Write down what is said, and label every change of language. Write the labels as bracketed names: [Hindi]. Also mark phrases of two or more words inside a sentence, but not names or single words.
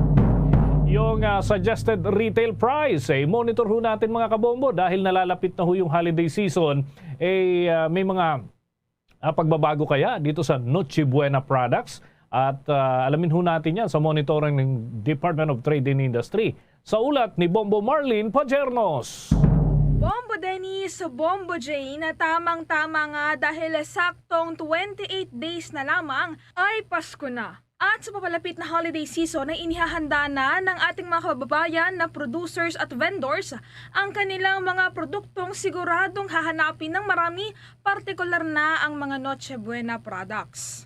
[Filipino] Yung [English] suggested retail price, [Filipino] monitor ho natin mga kabombo dahil nalalapit na ho yung [English] holiday season. [Filipino] May mga pagbabago kaya dito sa Noche Buena products at alamin ho natin yan sa monitoring ng Department of Trade and Industry. Sa ulat ni Bombo Marlene Pajernos. Bombo Dennis, Bombo Jane, tamang-tama nga dahil saktong 28 days na lamang ay Pasko na. At sa papalapit na [English] holiday season [Filipino] ay inihahanda na ng ating mga kababayan na producers at vendors ang kanilang mga produktong siguradong hahanapin ng marami, partikular na ang mga Noche Buena products.